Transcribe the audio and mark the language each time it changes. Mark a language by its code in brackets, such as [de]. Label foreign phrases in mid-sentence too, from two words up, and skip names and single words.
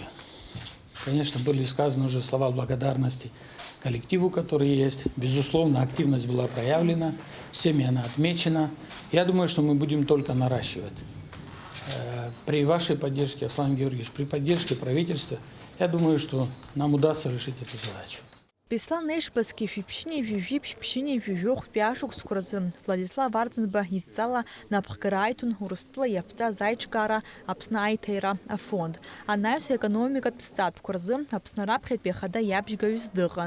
[ru] Конечно, были сказаны уже слова благодарности коллективу, который есть. Безусловно, активность была проявлена, всеми она отмечена. Я думаю, что мы будем только наращивать. При вашей поддержке, Аслан Георгиевич, при поддержке правительства, я думаю, что нам удастся решить эту задачу. [ab] Беслан Ешба скифиԥшьыни жәижәиԥшьыни жәижәохәтәи ашықәсқәа рзы Владислав Арӡынба идҵала напхгара аиҭон Урыстәыла иаԥҵаз аиҿкаара Аԥсны аиҭаира афонд. Анаҩс аекономикатә ҭҵаатәқәа рзы Аԥсны раԥхьатәи ахада иабжьгаҩыс дыҟан.